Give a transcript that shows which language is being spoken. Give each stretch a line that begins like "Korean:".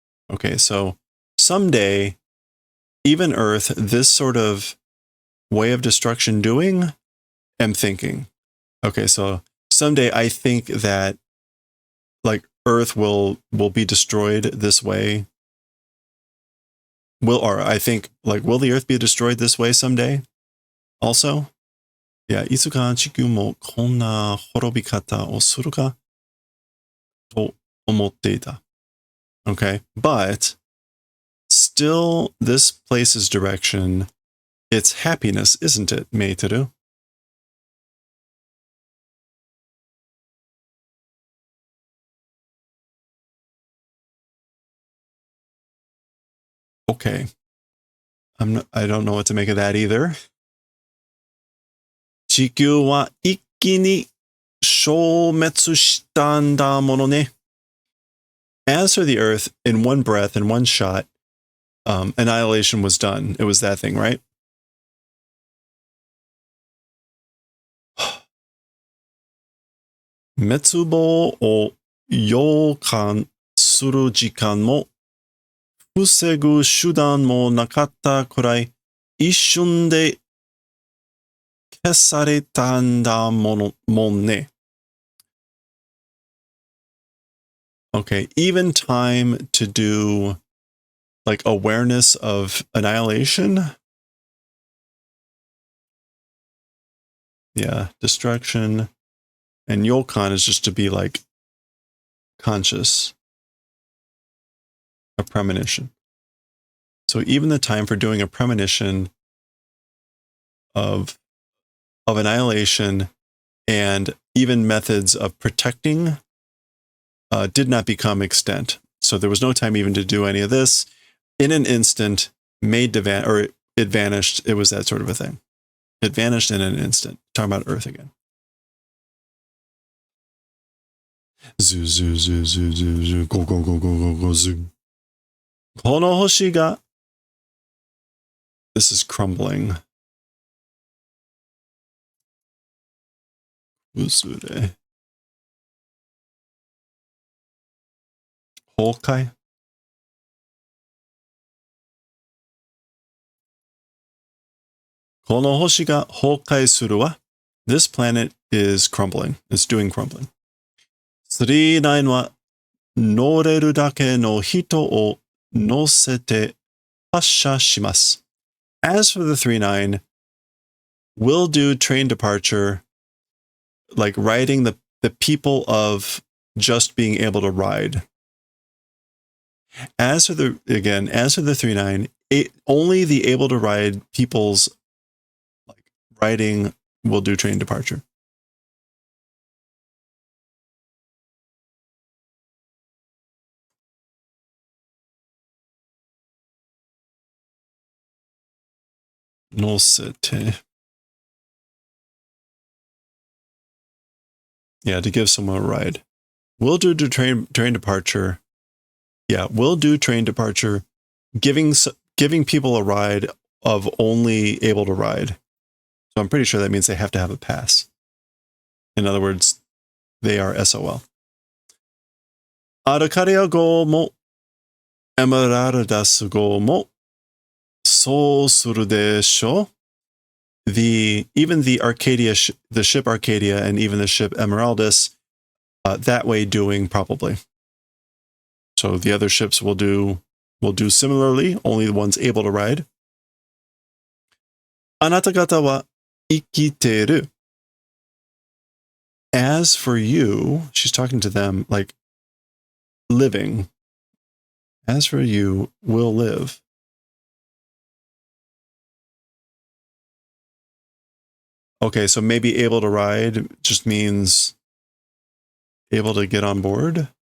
English: Okay, so someday, even Earth, this sort of way of destruction doing, am thinking. Okay, so someday I think that like Earth will be destroyed this way. Will the Earth be destroyed this way someday? Also?
Japanese: Yeah, いつか地球もこんな滅び方をするかと思っていた.
English: Okay, but still, this place's direction, it's happiness, isn't it, Meiteru? Okay. I don't know what to make of that either.
Japanese: 地球は一気に消滅したんだものね.
English: As for the Earth, in one breath, in one shot, annihilation was done. It was that thing, right?
Japanese: 滅亡を予感する時間も防ぐ手段もなかったくらい一瞬で消されたんだもんね.
English: Okay, even time to do like awareness of annihilation. Yeah, destruction. And yokan is just to be like conscious. A premonition. So even the time for doing a premonition of annihilation and even methods of protecting did not become extant. So there was no time even to do any of this. In an instant, it vanished. It was that sort of a thing. It vanished in an instant. Talking about Earth again. Zoo, zoo, zoo, zoo, zoo, zoo, go, go, go, go, go, go, zoo.
Japanese: この星が
English: This is crumbling.
Japanese: 崩れ 崩壊 この星が崩壊するわ.
English: This planet is crumbling. It's doing crumbling.
Japanese: 39は乗れるだけの人を乗せて発射します.
English: As for the 39, we'll do train departure, like riding the people of just being able to ride. As for the 39, only the able to ride people's like riding will do train departure.
Japanese: Nosete.
English: Yeah, to give someone a ride. We'll do train departure. Yeah, we'll do train departure, giving people a ride of only able to ride. So I'm pretty sure that means they have to have a pass. In other words, they are SOL.
Japanese: アルカリア号もエメラルダス号もそうするでしょう.
English: Even the Arcadia, the ship Arcadia, and even the ship Emeraldus, that way doing probably. So the other ships will do will do similarly, only the ones able to ride.
Japanese: あなた方は生きている.
English: As for you, she's talking to them like living. As for you, will live. Okay, so maybe able to ride just means able to get on board.